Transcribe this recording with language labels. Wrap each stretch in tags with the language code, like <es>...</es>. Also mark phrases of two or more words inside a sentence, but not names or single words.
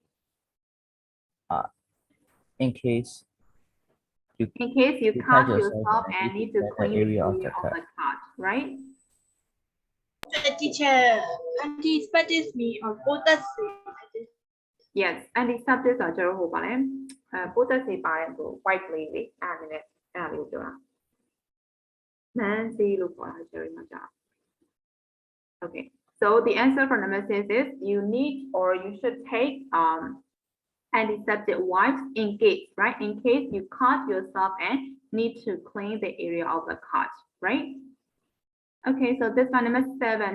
<en>In case you cut yourself and need to the clean the area of area the of cut. the cut, right? Teacher, antiseptic or potassium. Yes, antiseptic</en> <my>ဆိုတော့ဟိုပါလဲpotassium ပါတယ်ဆို white လေးလေအဲ့ဒါနဲ့အဲ့ဒါလေးကိုပြောတာ Nancy လို့ခေါ်တာ Jerry မှာကြာ</my> <en>Okay, so the answer for number 6 is you need or you should take antiseptic wipes in case, right? In case you cut yourself and need to clean the area of the cut, right? Okay, so this one, number 7.</en>